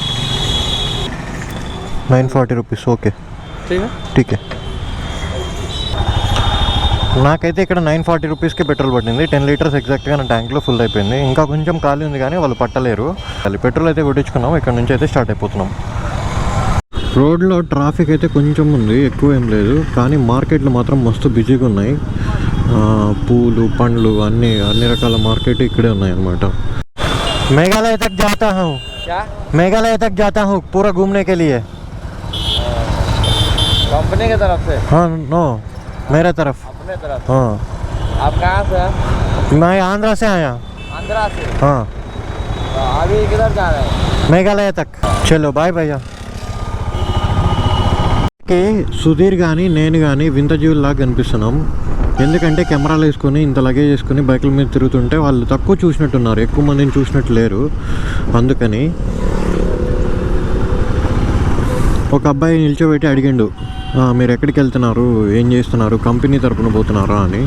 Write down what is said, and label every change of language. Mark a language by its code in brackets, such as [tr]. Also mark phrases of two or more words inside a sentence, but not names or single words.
[hi] 940 रुपीज़. ఓకే, ठीक है. [te] నాకైతే ఇక్కడ 940 రూపీస్కి పెట్రోల్ పట్టింది. 10 లీటర్స్ ఎగ్జాక్ట్గా నా ట్యాంక్లో ఫుల్ అయిపోయింది. ఇంకా కొంచెం ఖాళీ ఉంది కానీ వాళ్ళు పట్టలేరు. పెట్రోల్ అయితే కొట్టించుకున్నాం, ఇక్కడ నుంచి అయితే స్టార్ట్ అయిపోతున్నాం. రోడ్లో ట్రాఫిక్ అయితే కొంచెం ఉంది, ఎక్కువ ఏం లేదు. కానీ మార్కెట్లు మాత్రం మస్తు బిజీగా ఉన్నాయి. పూలు పండ్లు అన్ని రకాల మార్కెట్ ఇక్కడే ఉన్నాయి అన్నమాట. [hi] मेघालय तक जाता हूँ, मेघालय तक जाता हूँ పూరా घूमने के लिए. कंपनी की तरफ से? हाँ, नो मेरे तरफ. अपने तरफ? हाँ. आप कहाँ से? मैं आंध्रा से आया. आंध्रा से? हाँ. अभी किधर जा रहे हैं? मेघालय तक। चलो बाय भैया. [te] సుధీర్ కానీ నేను కానీ వింత జీవుల్లాగా కనిపిస్తున్నాం. ఎందుకంటే కెమెరాలు వేసుకొని ఇంత లగేజ్ వేసుకొని బైకుల మీద తిరుగుతుంటే వాళ్ళు తక్కువ చూసినట్టున్నారు, ఎక్కువ మందిని చూసినట్టు లేరు. అందుకని ఒక అబ్బాయి నిల్చోబెట్టి అడిగిండు, మీరు ఎక్కడికి వెళ్తున్నారు, ఏం చేస్తున్నారు, కంపెనీ తరపున పోతున్నారా అని.